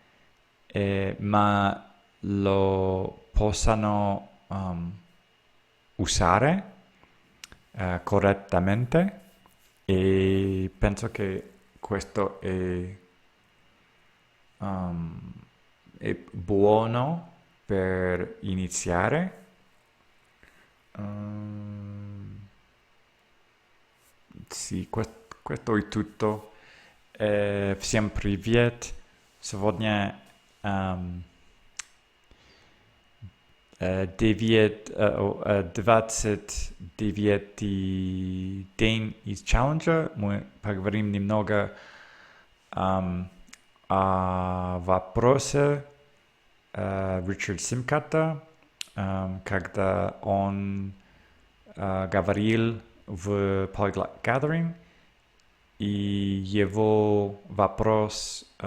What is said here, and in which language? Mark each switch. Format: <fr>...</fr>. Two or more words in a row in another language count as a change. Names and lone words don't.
<it>ma lo possano usare correttamente e penso che questo è buono per iniziare. Sì, questo è tutto.</it> <ru>Всем привет. Сегодня 29-й день из челленджа. Мы поговорим немного о вопросе Richard Simcott, когда он говорил в Polyglot Gathering, и его вопрос,</ru>